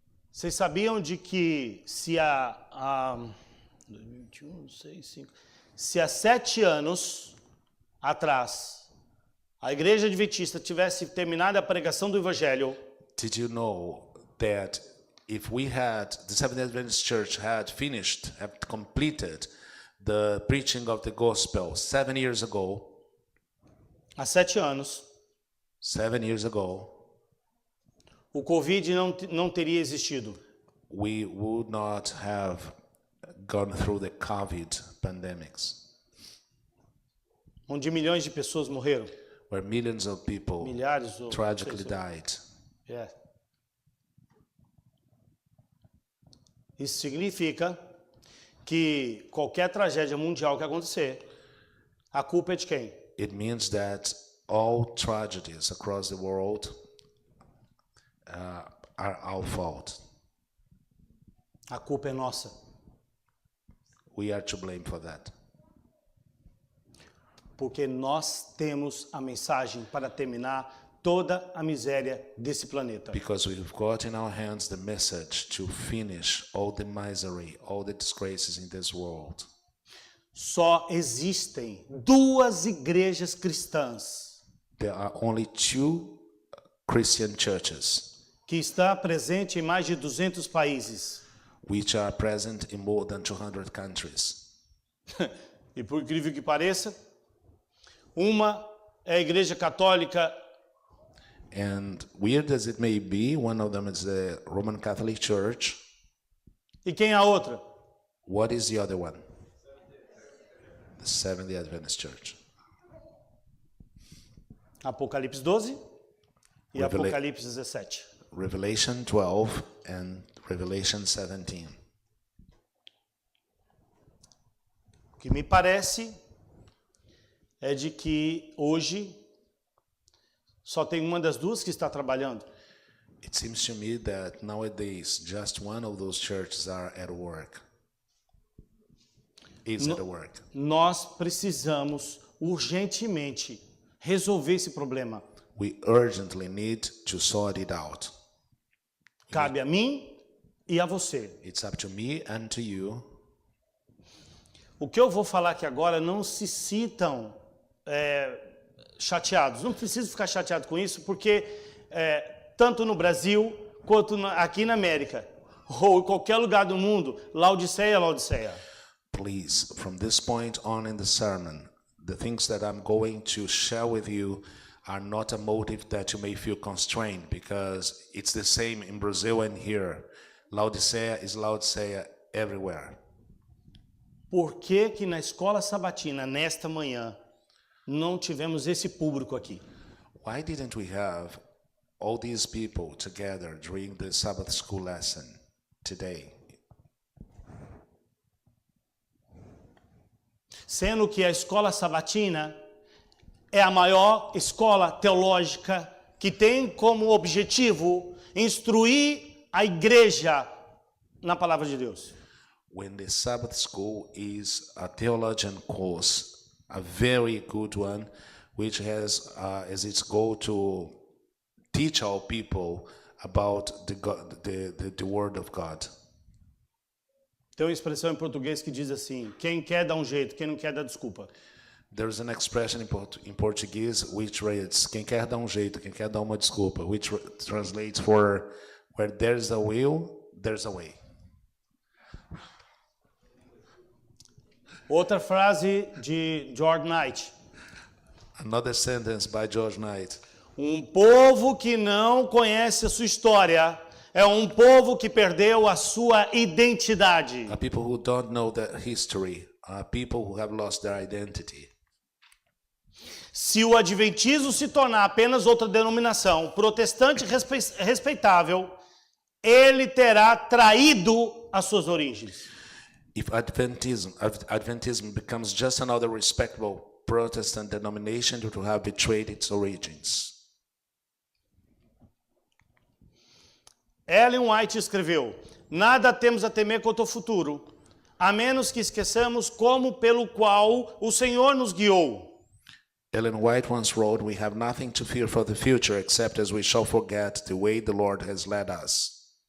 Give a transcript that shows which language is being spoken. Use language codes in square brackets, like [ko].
[pt] Vocês sabiam de que se há 21, 6, 5, se há 7 anos atrás a Igreja Adventista tivesse terminado a pregação do Evangelho, [en] Did you know that if the Seventh-day Adventist Church had completed the preaching of the gospel 7 years ago, [pt] há 7 anos, [en] 7 years ago, [pt] o Covid não teria existido. [en] we would not have gone through the COVID pandemics, [pt] Onde milhões de pessoas morreram. [en] where millions of people [pt] Milhares ou... [en] tragically died. [pt] É. Isso significa que qualquer tragédia mundial que acontecer, a culpa é de quem? [en] It means that all tragedies across the world are our fault. [pt] A culpa é nossa. [en] We are to blame for that. [pt] Porque nós temos a mensagem para terminar toda a miséria desse planeta. [en] Because we've got in our hands the message to finish all the misery, all the disgraces in this world. [pt] Só existem 2 igrejas cristãs [en] There are only 2 Christian churches [pt] que está presente em mais de 200 países. [en] which are present in more than 200 countries. [pt] E por incrível que pareça, uma é a Igreja Católica [en] And weird as it may be, one of them is the Roman Catholic Church. [pt] e quem é a outra? [en] What is the other one? The Seventh-day Adventist Church. [pt] Apocalipse 12 e [en] Revela- [pt] Apocalipse 17. [en] Revelation 12 and Revelation 17. [pt] O que me parece é de que hoje só tem uma das duas que está trabalhando. [en] It seems to me that nowadays just one of those churches are at work. Is at work. [pt] Nós precisamos urgentemente resolver esse problema. [en] We urgently need to sort it out. [pt] Cabe a mim e a você. [en] It's up to me and to you. [pt] O que eu vou falar aqui agora, não se sintam chateados. Não preciso ficar chateado com isso, porque tanto no Brasil quanto aqui na América, ou em qualquer lugar do mundo, Laodiceia é Laodiceia. [en] Please, from this point on in the sermon, the things that I'm going to share with you are not a motive that you may feel constrained, because it's the same in Brazil and here. Laodicea is Laodicea everywhere. [pt] Por que que na escola sabatina, nesta manhã, não tivemos esse público aqui? [en] Why didn't we have all these people together during the Sabbath school lesson today? [pt] Sendo que a escola sabatina é a maior escola teológica que tem como objetivo instruir a igreja na palavra de Deus. [en] When the Sabbath school is a theologian course, a very good one, which has as its goal to teach our people about the Word of God. [pt] Tem uma expressão em português que diz assim: quem quer dá um jeito, quem não quer dá desculpa. [en] There's an expression in Portuguese which reads, [pt] quem quer dá jeito, quem quer dá uma desculpa, [en] which translates for where there's a will, there's a way. [pt] Outra frase de George Knight: [en] Another sentence by George Knight. [pt] um povo que não conhece a sua história é um povo que perdeu a sua identidade. [en] People who don't know their history are people who have lost their identity. [pt] Se o adventismo se tornar apenas outra denominação protestante respeitável, ele terá traído as suas origens. [en] If Adventism becomes just another respectable Protestant denomination, it will have betrayed its origins. [pt] Ellen White escreveu: nada temos a temer quanto ao futuro, a menos que esqueçamos como pelo qual o Senhor nos guiou. [en] Ellen White once wrote, "We have nothing to fear for the future except as we shall forget the way the Lord has led us."